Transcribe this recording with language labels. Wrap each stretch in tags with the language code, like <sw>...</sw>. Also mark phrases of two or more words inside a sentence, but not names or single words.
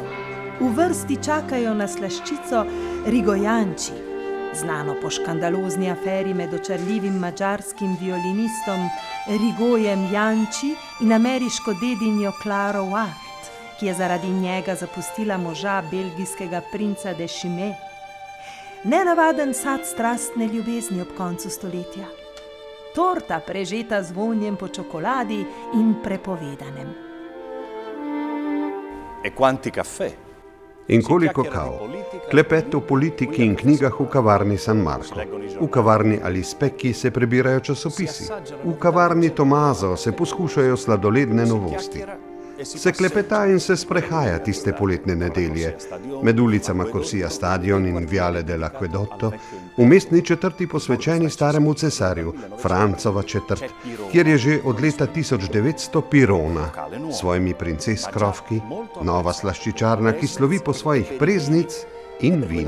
<sl>V vrsti čakajo na slaščico Rigojanči, znano po škandalozni aferi med očarljivim madžarskim violinistom Rigojem Janči in ameriško dedinjo Claro Ward, ki je zaradi njega zapustila moža belgijskega princa de Chimay. Nenavaden sad strastne ljubezni ob koncu stoletja. Torta prežeta z vonjem po čokoladi in prepovedanem.</sl> <it>E quanti caffè?</it> <sl>In koliko kav, klepet o politiki in knjigah v kavarni San Marco. V kavarni Alispecchi se prebirajo časopisi. V kavarni Tomaso se poskušajo sladoledne novosti. Se klepeta in se sprehaja tiste poletne nedelje, med ulicama Corsija Stadion in Viale dell'Acquedotto, v mestni četrti posvečeni staremu cesarju, Francova četrt, kjer je že od leta 1900 Pirona, s svojimi princes-krofki, nova slaščičarna, ki slovi po svojih preznic in vinu.</sl>